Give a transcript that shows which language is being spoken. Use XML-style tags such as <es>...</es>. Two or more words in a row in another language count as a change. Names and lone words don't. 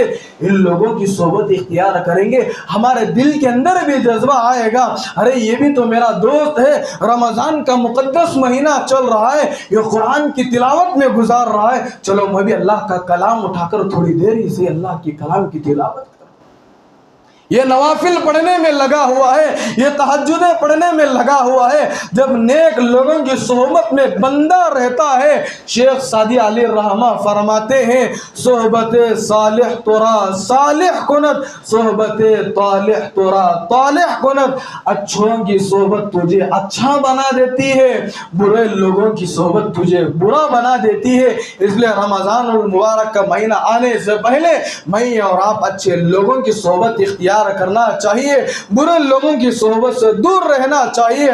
<ur>ان لوگوں کی صحبت اختیار کریں گے ہمارے دل کے اندر بھی جذبہ آئے گا، ارے یہ بھی تو میرا دوست ہے، رمضان کا مقدس مہینہ چل رہا ہے، یہ قرآن کی تلاوت میں گزار رہا ہے، چلو میں بھی اللہ کا کلام اٹھا کر تھوڑی دیر اسے اللہ کی کلام کی تلاوت کروں۔ یہ نوافل پڑھنے میں لگا ہوا ہے، یہ تہجدیں پڑھنے میں لگا ہوا ہے۔ جب نیک لوگوں کی صحبت میں بندہ رہتا ہے، شیخ سعدی علیہ الرحمہ فرماتے ہیں</ur> <fa>صحبت صالح ترا صالح کند، صحبت طالح ترا طالح کند۔</fa> <ur>اچھوں کی صحبت تجھے اچھا بنا دیتی ہے، برے لوگوں کی صحبت تجھے برا بنا دیتی ہے۔ اس لیے رمضان المبارک کا مہینہ آنے سے پہلے میں اور آپ اچھے لوگوں کی صحبت اختیار کرنا چاہیے، برے لوگوں کی صحبت سے دور رہنا چاہیے۔</ur>